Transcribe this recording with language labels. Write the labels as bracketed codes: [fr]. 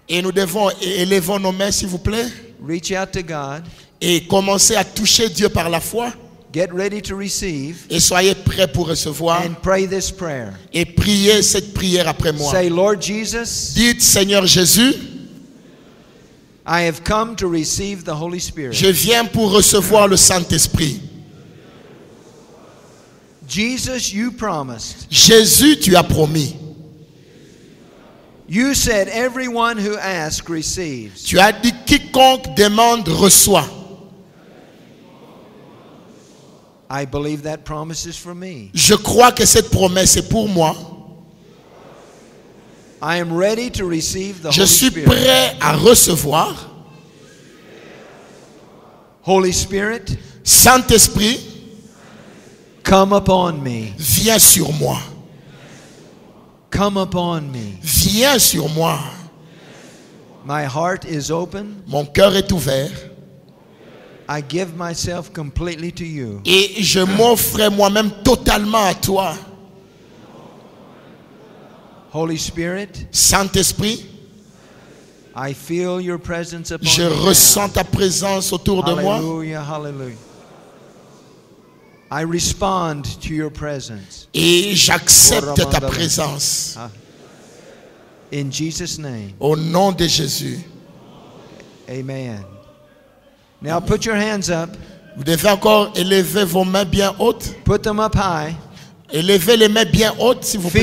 [fr] Et nous devons élevons nos mains, s'il vous plaît. [en] Reach out to God. [fr] Et commencer à toucher Dieu par la foi. [en] Get ready to receive. [fr] Et soyez prêts pour recevoir. [en] And pray this prayer. [fr] Et priez cette prière après moi. [en] Say, Lord Jesus. [fr] Dites, Seigneur Jésus. [en] I have come to receive the Holy Spirit. [fr] Je viens pour recevoir le Saint-Esprit. [en] Jesus, you promised. [fr] Jésus, tu as promis. [en] You said everyone who asks receives. [fr] Tu as dit quiconque demande reçoit. [en] I believe that promise is for me. [fr] Je crois que cette promesse est pour moi. [en] I am ready to receive the [fr] Je [en] Holy [fr] suis [en] Spirit. [fr] prêt à recevoir. [en] Holy Spirit, [fr] Saint-Esprit, [en] come upon me. [fr] Viens sur moi. [en] Come upon me. [fr] Viens sur moi. [en] My heart is open. [fr] Mon cœur est ouvert. [en] I give myself completely to you. [fr] Et je m'offre moi-même totalement à toi. [en] Holy Spirit, [fr] Saint-Esprit, [en] I feel your presence upon [fr] je [en] me [fr] ressens [en] now. [fr] ta présence autour de moi. [en] Hallelujah, hallelujah. I respond to your presence. [fr] Et j'accepte ta présence. [en] In Jesus' name. [fr] Au nom de Jésus. [en] Amen. Now put your hands up. [fr] Vous devez encore élever vos mains bien hautes. [en] Put them up high. [fr] Élevez les mains bien hautes, s'il vous plaît.